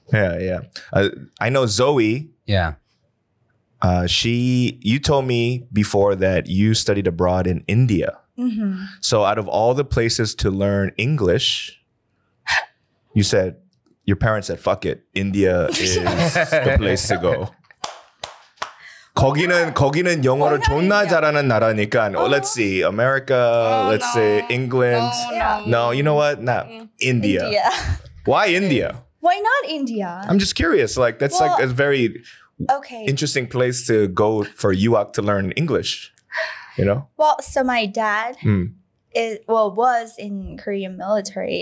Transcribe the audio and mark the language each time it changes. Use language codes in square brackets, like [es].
[en] Yeah. I know Zoey. Yeah. You told me before that you studied abroad in India. So out of all the places to learn English, you said, your parents said, fuck it. India is the place to go. [ko] 거기는 영어를 존나 잘하는 나라니까. [en] Let's see, America, let's say England. No, you know what? Nah, India. Why India? Why not India? I'm just curious. Like that's like a very Okay. interesting place to go for UAC to learn English. You know? Well, so my dad was in Korean military.